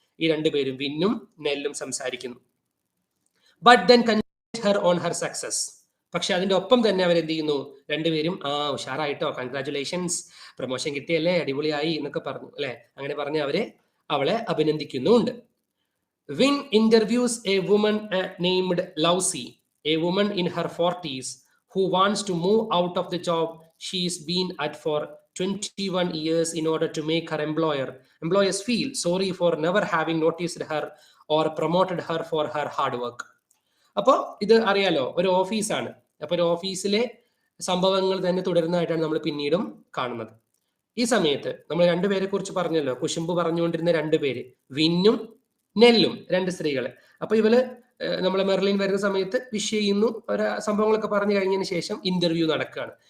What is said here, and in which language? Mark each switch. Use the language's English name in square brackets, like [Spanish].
[Malayalam] ഈ രണ്ടുപേരും, വിന്നും നെല്ലും സംസാരിക്കുന്നു. [English] But then congratulate her on her success. [Malayalam] പക്ഷെ അതിന്റെ ഒപ്പം തന്നെ അവരെന്ത് ചെയ്യുന്നു? രണ്ടുപേരും ഉഷാറായിട്ടോ, കൺഗ്രാറ്റുലേഷൻസ്, പ്രൊമോഷൻ കിട്ടിയല്ലേ, അടിപൊളിയായി എന്നൊക്കെ പറഞ്ഞു, അല്ലെ. അങ്ങനെ പറഞ്ഞ് അവളെ അഭിനന്ദിക്കുന്നുണ്ട്. [English] Win interviews a woman named Lucy, a woman in her 40s who wants to move out of the job she's been at for 21 years in order to make her employers feel sorry for never having noticed her or promoted her for her hard work. [Malayalam] അപ്പോൾ ഇത് അറിയാലോ, ഒരു ഓഫീസാണ്. അപ്പൊ ഒരു ഓഫീസിലെ സംഭവങ്ങൾ തന്നെ തുടരുന്നതായിട്ടാണ് നമ്മൾ പിന്നീടും കാണുന്നത്. ഈ സമയത്ത് നമ്മൾ രണ്ടുപേരെ കുറിച്ച് പറഞ്ഞല്ലോ, കുശുമ്പ് പറഞ്ഞുകൊണ്ടിരുന്ന രണ്ടുപേര്, വിന്നും നെല്ലും, രണ്ട് സ്ത്രീകളെ. അപ്പൊ ഇവള് നമ്മളെ മെർലിൻ വരുന്ന സമയത്ത് വിഷ് ചെയ്യുന്നു, സംഭവങ്ങളൊക്കെ പറഞ്ഞു കഴിഞ്ഞതിന് ശേഷം ഇന്റർവ്യൂ നടക്കുകയാണ്.